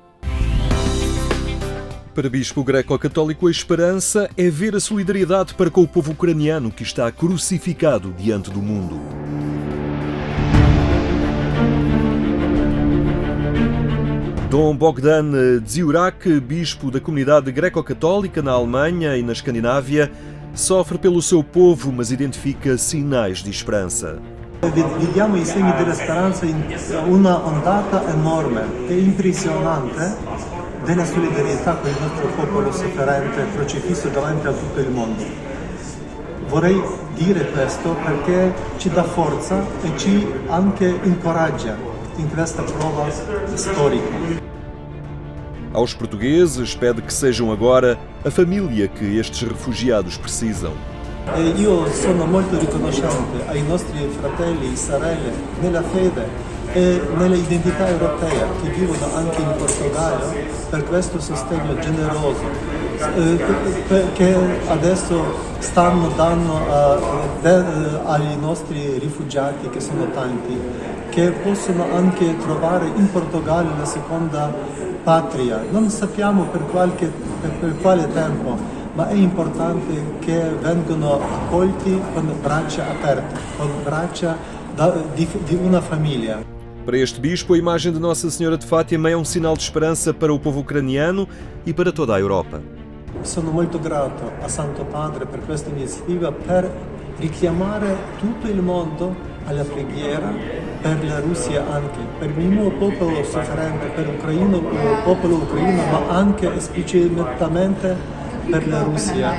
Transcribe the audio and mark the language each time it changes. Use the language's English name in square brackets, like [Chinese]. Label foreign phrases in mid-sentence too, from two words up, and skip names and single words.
[Portuguese] Para Bispo Greco-Católico, a esperança é ver a solidariedade para com o povo ucraniano que está crucificado diante do mundo. Dom Bogdan Dziurak, bispo da comunidade greco-católica na Alemanha e na Escandinávia, sofre pelo seu povo, mas identifica sinais de esperança. [Italian] Vediamo i segni della speranza in una ondata enorme e impressionante della solidarietà con il nostro popolo sofferente crocifisso davanti a tutto il mondo. Vorrei dire questo perché ci dà forza e ci anche incoraggia em questa prova histórica. [Portuguese] Aos portugueses pede que sejam agora a família que estes refugiados precisam. [Italian] Io sono molto riconoscente ai nostri fratelli e sorelle nella fede e nell'identità europea che vivono anche in Portogallo per questo sostegno generoso che adesso stanno dando ai nostri rifugiati, che sono tanti, che possono anche trovare in Portogallo una seconda patria. Non sappiamo per quale tempo, ma è importante che vengano accolti con braccia aperte, con braccia di una famiglia. [Portuguese] Para este bispo, a imagem de Nossa Senhora de Fátima é um sinal de esperança para o povo ucraniano e para toda a Europa. [Italian] Sono molto grato a Santo Padre per questa iniziativa per richiamare tutto il mondo alla preghiera per la Russia anche, per il mio popolo sofferente, per il popolo ucraino, ma anche esplicitamente per la Russia.